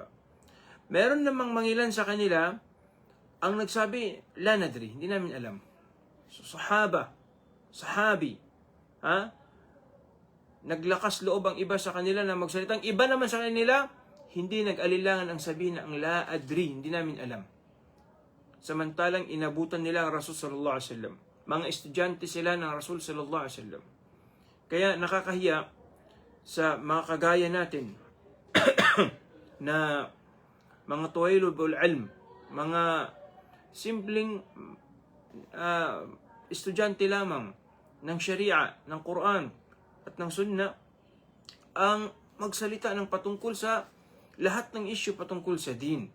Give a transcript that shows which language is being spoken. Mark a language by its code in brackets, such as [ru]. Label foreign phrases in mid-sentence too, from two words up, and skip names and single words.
[tl] Meron namang mangilan sa kanila ang nagsabi, [ar] لا ندري, [tl] hindi namin alam. So, sahabi, naglakas loob ang iba sa kanila na magsalita. Ang iba naman sa kanila, hindi nag-alilangan ang sabihin na ang [ar] لا أدري, [tl] hindi namin alam. Samantalang inabutan nila ang Rasul [ar] صلى الله عليه وسلم. [tl] Mga estudyante sila ng Rasul [ar] صلى الله عليه وسلم. [tl] Kaya nakakahiya sa mga kagaya natin na mga [ar] طويل العلم, [tl] mga simpleng estudyante lamang ng Sharia, ng Quran at ng Sunnah, ang magsalita ng patungkol sa lahat ng issue patungkol sa din.